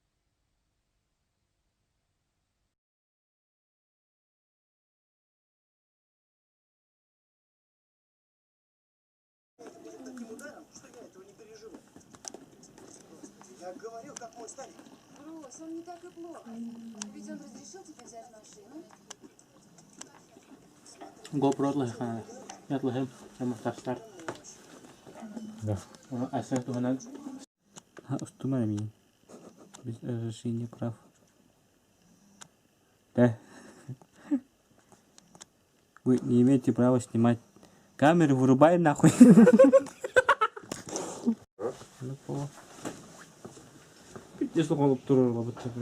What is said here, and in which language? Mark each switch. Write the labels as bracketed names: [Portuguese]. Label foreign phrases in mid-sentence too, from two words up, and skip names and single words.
[Russian] Я говорил, как мой старик. Брось, он не так и плохо. Ведь он разрешил тебе взять машину. [Malay] GoPro lah kan, lihat lah sama start. [Russian] Да. [Malay] Asal tuh kan, [Russian] установи без разрешения прав. Да. Вы не имеете права снимать. Камеру вырубай нахуй. Если он обтурил, вот это.